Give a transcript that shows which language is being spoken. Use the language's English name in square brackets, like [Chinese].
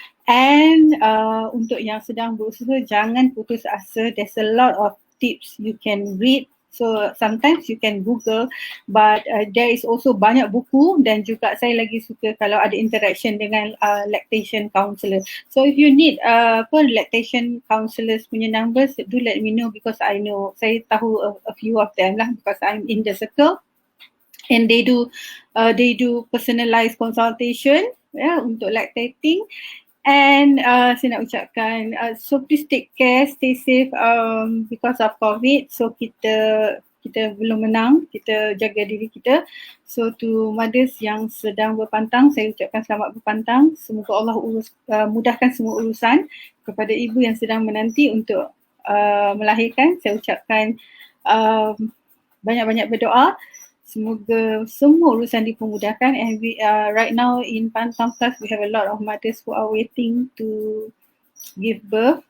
[Malay] And untuk yang sedang berusaha, jangan putus asa. [English] There's a lot of tips you can read. So sometimes you can Google, but there is also [Malay] banyak buku, dan juga saya lagi suka kalau ada interaction dengan lactation counselor. [English] So if you need lactation counsellors punya numbers, do let me know, because I know, [Malay] saya tahu [English] a few of them lah, because I'm in the circle, and they do personalized consultation untuk lactating. And [Malay] saya nak ucapkan, [English] so please take care, stay safe because of COVID. [Malay] So kita belum menang, kita jaga diri kita. [English] So to mothers [Malay] yang sedang berpantang, saya ucapkan selamat berpantang. Semoga Allah mudahkan semua urusan. Kepada ibu yang sedang menanti untuk melahirkan, saya ucapkan banyak-banyak berdoa. Semoga semua urusan dipermudahkan. [English] And we right now in Pantang Plus, we have a lot of mothers who are waiting to give birth.